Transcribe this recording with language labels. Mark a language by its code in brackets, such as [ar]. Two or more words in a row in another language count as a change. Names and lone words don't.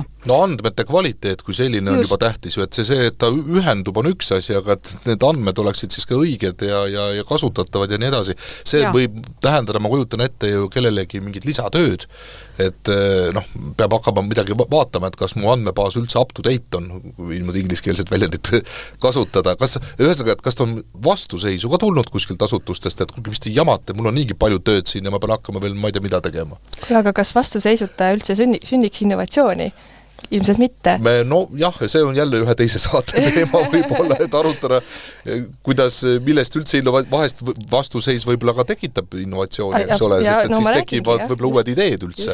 [et] No andmete kvaliteet kui selline on juba tähtis ju, et et ta ühendub on üks asi, aga et need andmed oleksid siis ka õiged ja kasutatavad ja nii edasi. See võib tähendada, ma kujutan ette ju kellelegi mingit lisatööd, et peab hakkama midagi vaatama, et kas mu andmebaas üldse [en] up to date [et] on, niimoodi ingliskeelset väljendit kasutada. Kas ta on vastuseisu ka tulnud kuskilt asutustest, et kuulge, mis te jamate, mul on niigi palju tööd siin ja ma pean hakkama veel, ma ei tea, mida tegema. Aga kas vastuseisuta üldse sünniks innovatsiooni? Ilmselt mitte. See on jälle ühe teise saate teema võib-olla, et arutada, millest üldse vahest vastuseis võib-olla ka tekitab innovatsiooni, eks ole, sest siis tekivad võib-olla uued ideed üldse.